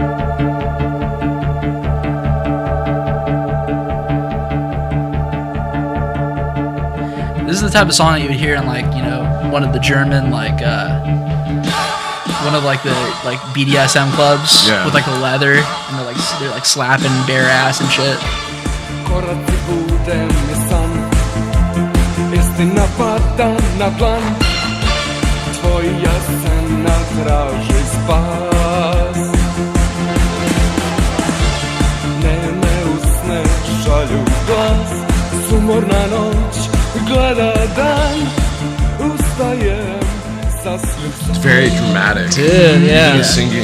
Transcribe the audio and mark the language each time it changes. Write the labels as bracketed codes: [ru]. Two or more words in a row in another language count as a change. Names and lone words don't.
[en] This is the type of song that you would hear in like, you know, one of the German like one of like the like BDSM clubs Yeah. with like the leather and they're like slapping bare ass and shit. [sr] Koraci bude mi san, istina pada na plan, tvoja scena traži spas. Ne usne šalju glas, sumorna noć gleda dan, ustajem sasvim [en] It's very dramatic. Dude, yeah. He's singing.